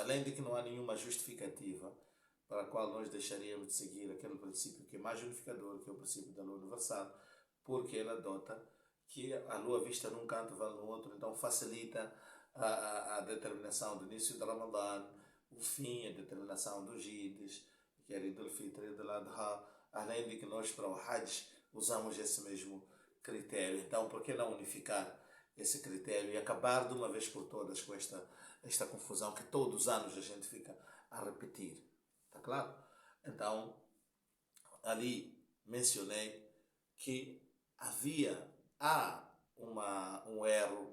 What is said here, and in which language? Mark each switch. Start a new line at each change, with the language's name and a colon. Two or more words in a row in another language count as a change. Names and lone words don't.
Portuguese: Além de que não há nenhuma justificativa para a qual nós deixaríamos de seguir aquele princípio que é mais unificador, que é o princípio da lua universal, porque ele adota que a lua vista num canto vale no outro, então facilita a determinação do início do Ramadã, o fim, a determinação dos Ides, que é Eid al-Fitr e Eid al-Adha, além de que nós para o Hajj usamos esse mesmo critério. Então, por que não unificar esse critério e acabar de uma vez por todas com esta confusão que todos os anos a gente fica a repetir? Está claro? Então, ali mencionei que há um erro.